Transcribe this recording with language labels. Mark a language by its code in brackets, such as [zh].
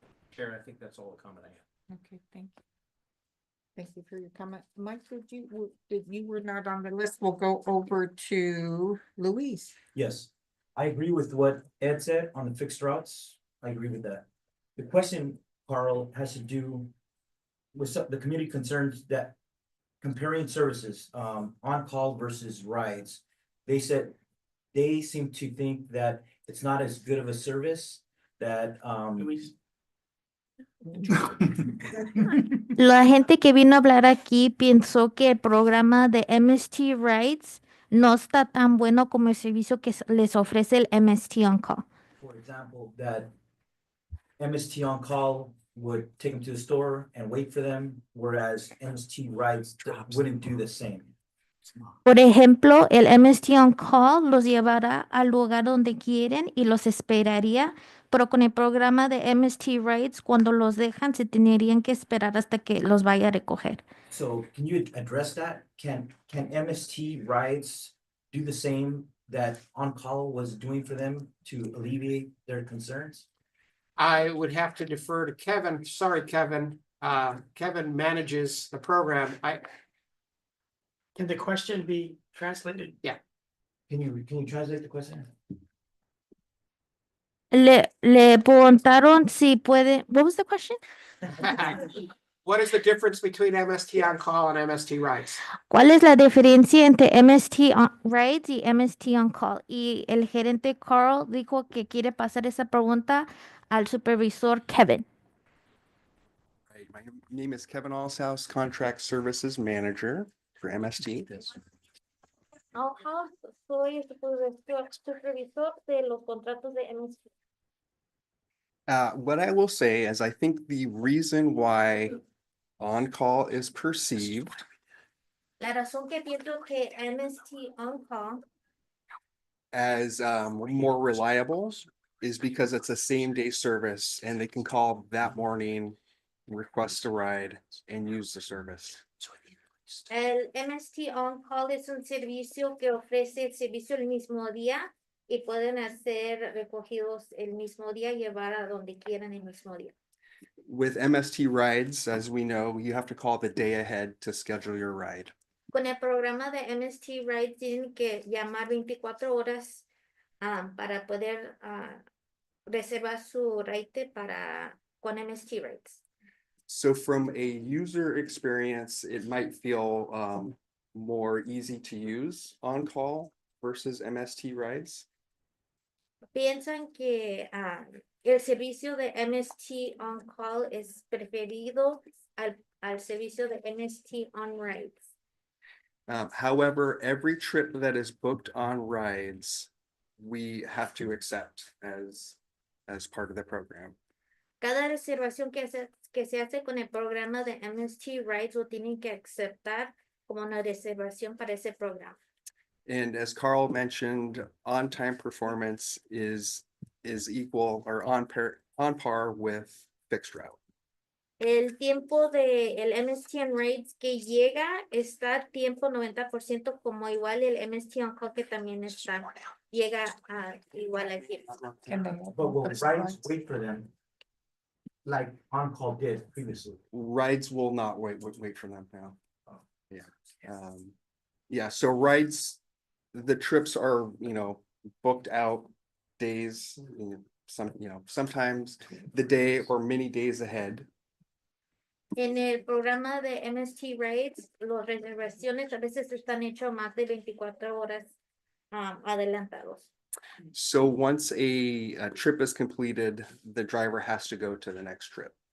[en] Chair, I think that's all the comment I have. Okay, thank you. Thank you for your comment. Mike, you were not on the list. We'll go over to Luis. Yes, I agree with what Ed said on the fixed routes. I agree with that. The question, Carl, has to do with the community concerns that comparing services, on-call versus rides. They said they seem to think that it's not as good of a service that, [es] La gente que vino a hablar aquí pensó que el programa de MST Rides no está tan bueno como el servicio que les ofrece el MST On Call. [en] For example, that MST on call would take them to the store and wait for them, whereas MST rides wouldn't do the same. [es] Por ejemplo, el MST On Call los llevará al lugar donde quieren y los esperaría, pero con el programa de MST Rides, cuando los dejan, se tendrían que esperar hasta que los vaya a recoger. [en] So can you address that? Can MST rides do the same that On-Call was doing for them to alleviate their concerns? I would have to defer to Kevin. Sorry, Kevin. Kevin manages the program. Can the question be translated? Yeah. Can you translate the question? [es] Le preguntaron si puede. [en] What was the question? What is the difference between MST On Call and MST Rides? [es] ¿Cuál es la diferencia entre MST Rides y MST On Call? Y el gerente Carl dijo que quiere pasar esa pregunta al supervisor Kevin. [en] Right, my name is Kevin Allshouse, Contract Services Manager for MST. [es] Soy el supervisor de los contratos de MST. [en] What I will say is I think the reason why on-call is perceived [es] La razón que pienso que MST On Call [en] as more reliable is because it's a same-day service and they can call that morning, request a ride, and use the service. [es] El MST On Call es un servicio que ofrece el servicio el mismo día y pueden hacer recogidos el mismo día, llevar a donde quieran el mismo día. [en] With MST rides, as we know, you have to call the day ahead to schedule your ride. [es] Con el programa de MST Rides tienen que llamar 24 horas para poder reservar su ride con MST Rides. [en] So from a user experience, it might feel more easy to use on call versus MST rides. [es] Piensan que el servicio de MST On Call es preferido al servicio de MST On Rides. [en] However, every trip that is booked on rides, we have to accept as part of the program. [es] Cada reservación que se hace con el programa de MST Rides lo tienen que aceptar como una reservación para ese programa. [en] And as Carl mentioned, on-time performance is equal or on par with fixed route. [es] El tiempo de el MST On Rides que llega está a tiempo 90% como igual el MST On Call que también llega igual al tiempo. [en] But will rides wait for them like On-Call did previously? Rides will not wait for them now. Yeah. Yeah, so rides, the trips are, booked out days, sometimes the day or many days ahead. [es] En el programa de MST Rides, las reservaciones a veces están hechas más de 24 horas adelantados. [en] So once a trip is completed, the driver has to go to the next trip.